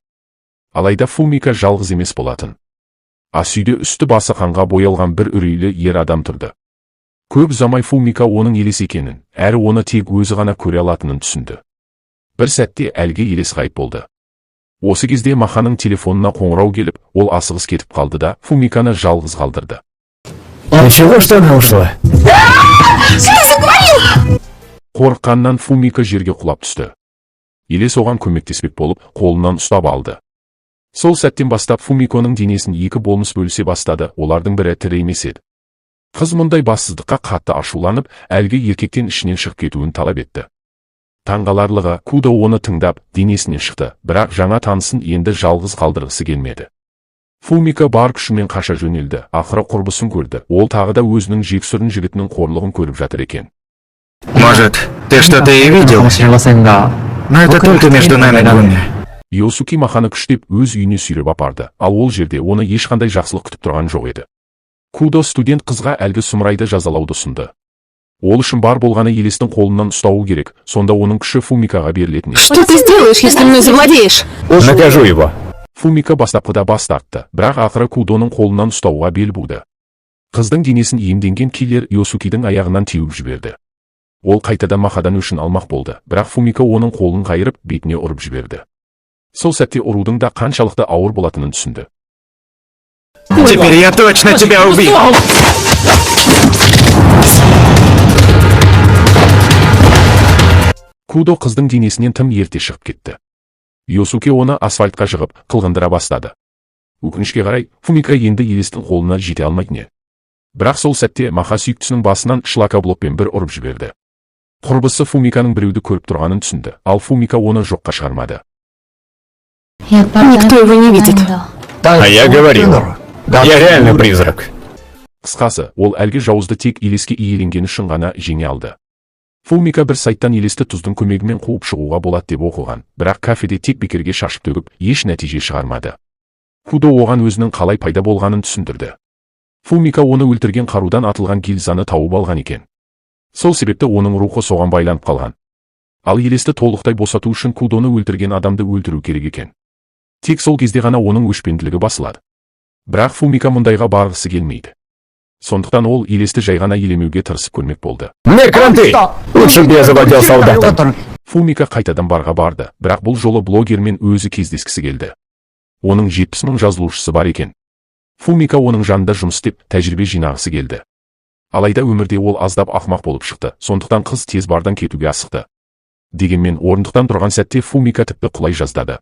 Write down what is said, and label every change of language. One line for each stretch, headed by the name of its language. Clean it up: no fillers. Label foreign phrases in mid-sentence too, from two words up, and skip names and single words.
Kazakh: Алайда Фумика жалғыз емес болатын. Ас үйде үсті басы қанға боялған бір үрейлі ер адам тұрды. Көп ұзамай Фумика оның елес екенін, әрі оны тек өзі ғана көре алатынын түсінді. Бір сәтте әлгі елес ғайып болды. Осы кезде Маханың телефонына қоңырау келіп, ол асығыс кетіп қалды да Фумиканы жалғыз қалдырды.
Russian: Ничего, что она ушла?
Kazakh: Қорыққаннан Фумика жерге құлап түсті. Елес оған көмектеспек болып, қолынан ұстап алды. Сол сәттен бастап Фумиконың денесін екі болмыс бөлісе бастады, олардың бірі тірі емес еді. Қыз мұндай бассыздыққа қатты ашуланып, әлгі еркектен ішінен шығып кетуін талап етті. Таңғаларлығы, Кудо оны тыңдап, денесінен шықты, бірақ жаңа танысын енді жалғыз қалдырғысы келмеді. Фумика бар күшімен қаша жөнелді, ақыры құрбысын көрді. Ол тағы да өзінің жексұрын жігітінің қорлығын көріп жатыр екен.
Russian: Может, ты что-то и видел? Но это только между нами двумя.
Kazakh: Йосуки Маханы күштеп өз үйіне сүйреп апарды, ал ол жерде оны ешқандай жақсылық күтіп тұрған жоқ еді. Кудо студент қызға әлгі сұмырайды жазалауды ұсынды. Ол үшін бар болғаны елестің қолынан ұстауы керек, сонда оның күші Фумикаға берілетін еді.
Russian: Что ты сделаешь, если мной завладеешь? Накажу его.
Kazakh: Фумика бастапқыда бас тартты, бірақ ақыры Кудоның қолынан ұстауға бел буды. Қыздың денесін иемденген киллер Йосукидің аяғынан теуіп жіберді. Ол қайтадан Махадан өшін алмақ болды, бірақ Фумика оның қолын қайырып, бетіне ұрып жіберді. Сол сәтте ұрудың да қаншалықты ауыр болатынын түсінді.
Russian: Теперь я точно тебя убью!
Kazakh: Кудо қыздың денесінен тым ерте шығып кетті. Йосуки оны асфальтқа жығып, қылғындыра бастады. Өкінішке қарай, Фумика енді елестің қолына жете алмайтын еді. Бірақ сол сәтте Маха сүйіктісінің басынан шлакоблокпен бір ұрып жіберді. Құрбысы Фумиканың біреуді көріп тұрғанын түсінді, ал Фумика оны жоққа шығармады.
Russian: Никто его не видит. А я говорил, я реально призрак.
Kazakh: Қысқасы, ол әлгі жауызды тек елеске иеленгені үшін ғана жеңе алды. Фумика бір сайттан елесті тұздың көмегімен қуып шығуға болады деп оқыған, бірақ кафеде тек бекерге шашып төгіп, еш нәтиже шығармады. Кудо оған өзінің қалай пайда болғанын түсіндірді. Фумика оны өлтірген қарудан атылған гильзаны тауып алған екен. Сол себепті оның рухы соған байланып қалған. Ал елесті толықтай босату үшін Кудоны өлтірген адамды өлтіру керек екен. Тек сол кезде ғана оның өшпенділігі басылады. Бірақ Фумика мұндайға барғысы келмейді. Сондықтан ол елесті жай ғана елемеуге тырысып көрмек болды.
Russian: Не кранты! Лучше бы я заводил солдата.
Kazakh: Фумика қайтадан барға барды, бірақ бұл жолы блогермен өзі кездескісі келді. Оның 70 мың жазылушысы бар екен. Фумика оның жанында жұмыс істеп, тәжірибе жинағысы келді. Алайда өмірде ол аздап ақымақ болып шықты, сондықтан қыз тез бардан кетуге асықты. Дегенмен орындықтан тұрған сәтте Фумика тіпті құлай жаздады.